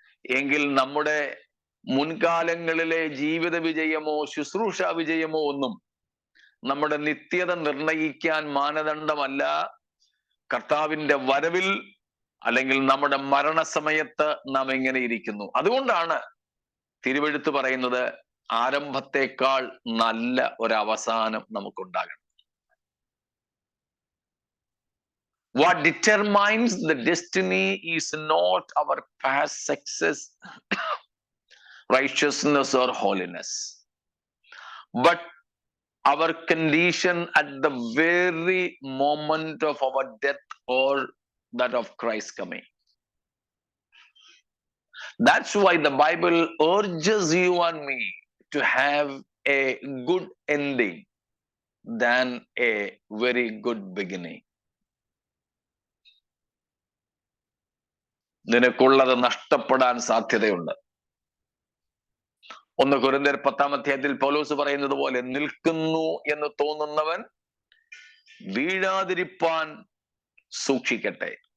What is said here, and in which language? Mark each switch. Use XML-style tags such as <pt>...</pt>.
<ml>എങ്കിൽ നമ്മുടെ മുൻകാലങ്ങളിലെ ജീവിത വിജയമോ ശുശ്രൂഷ വിജയമോ ഒന്നും നമ്മുടെ നിത്യത നിർണയിക്കാൻ മാനദണ്ഡമല്ല. കർത്താവിന്റെ വരവിൽ അല്ലെങ്കിൽ നമ്മുടെ മരണസമയത്ത് നാം എങ്ങനെ ഇരിക്കുന്നു. അതുകൊണ്ടാണ് തിരുവെഴുത്ത് പറയുന്നത് ആരംഭത്തെക്കാൾ നല്ല ഒരവസാനം നമുക്കുണ്ടാകണം.</ml> <en>What determines the destiny is not our past success, righteousness or holiness, but our condition at the very moment of our death or that of Christ coming. That's why the Bible urges you and me to have a good ending than a very good beginning.</en> <ml>നിനക്കുള്ളത് നഷ്ടപ്പെടാൻ സാധ്യതയുണ്ട്. 1 കൊരിന്ത്യർ 10-ാം അധ്യായത്തിൽ പൗലോസ് പറയുന്നത് പോലെ, നിൽക്കുന്നു എന്ന് തോന്നുന്നവൻ വീഴാതിരിപ്പാൻ സൂക്ഷിക്കട്ടെ.</ml>